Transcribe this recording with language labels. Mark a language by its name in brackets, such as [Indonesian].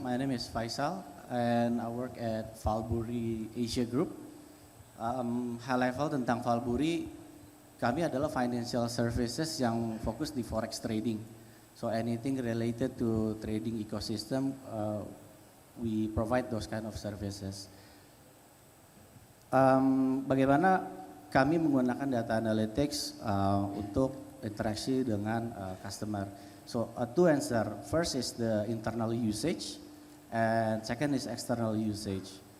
[English] My name is Faisal and I work at Valbury Asia Group. [Indonesian] High level tentang Valbury, kami adalah financial services yang fokus di forex trading. [English] So anything related to trading ecosystem, we provide those kind of services. [Indonesian] Bagaimana kami menggunakan data analytics untuk interaksi dengan customer. [English] So two answer. First is the internal usage, and second is external usage.